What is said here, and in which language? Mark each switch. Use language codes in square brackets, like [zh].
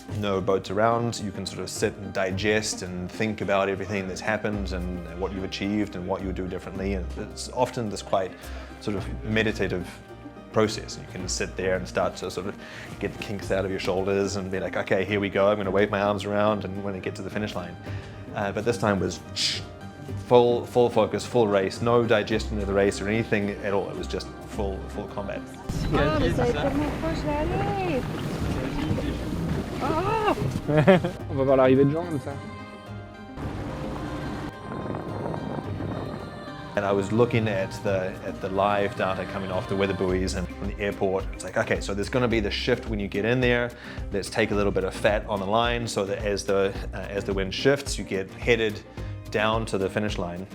[en] No boats around, you can sort of sit and digest and think about everything that's happened and what you've achieved and what you would do differently, and it's often this quite sort of meditative process. You can sit there and start to sort of get the kinks out of your shoulders and be like, okay, here we go, I'm going to wave my arms around and when I get to the finish line. But this time was full focus, full race, no digestion of the race or anything at all, it was just full combat. [fr] Ah, mais ça va être tellement proche d'aller. Ah. On va voir l'arrivée de Jean comme ça. [en] And I was looking at the live data coming off the weather buoys and from the airport. It's like, okay, so there's going to be the shift when you get in there. Let's take a little bit of fat on the line so that as the wind shifts, you get headed down to the finish line.